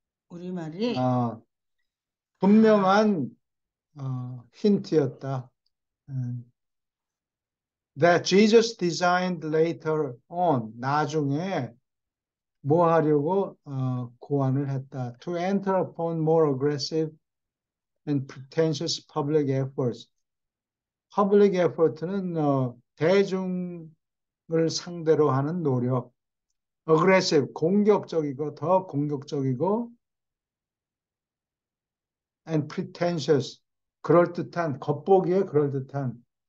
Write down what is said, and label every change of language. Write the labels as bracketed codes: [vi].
[ko] 우리말이. 분명한 힌트였다. [en] That Jesus designed later on, [ko] 나중에 뭐 하려고 고안을 했다. [en] To enter upon more aggressive and pretentious public efforts. [ko] public effort는 대중을 상대로 하는 노력. aggressive, 더 공격적이고 [en] and pretentious, [ko] 겉보기에 그럴듯한.